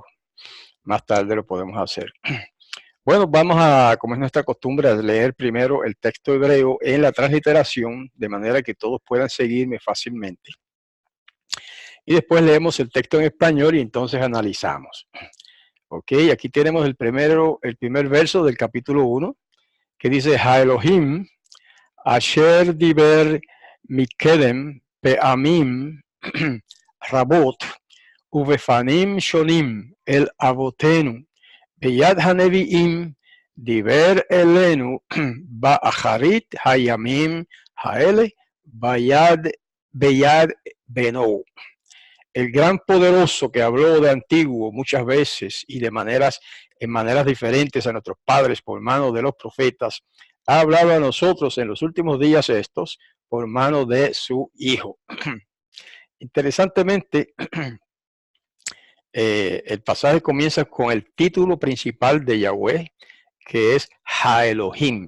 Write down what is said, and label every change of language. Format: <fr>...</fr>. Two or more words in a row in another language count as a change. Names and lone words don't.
<es>Más tarde lo podemos hacer. Bueno, vamos a, como es nuestra costumbre, a leer primero el texto hebreo en la transliteración, de manera que todos puedan seguirme fácilmente. Y después leemos el texto en español y entonces analizamos. Ok, aquí tenemos el primer verso del capítulo 1, que dice,</es> <he>האלהים, אשר דבר מקדם, פעמים, רבות, ובפנים שונים, אל אבותינו, ביד הנביאים, דבר אלינו, באחרית הימים האלה, ביד בנו.</he> <es>El gran poderoso que habló de antiguo muchas veces y en maneras diferentes a nuestros padres por mano de los profetas, ha hablado a nosotros en los últimos días estos por mano de su Hijo. Interesantemente, el pasaje comienza con el título principal de Yahweh, que es</es> <he>האלהים.</he>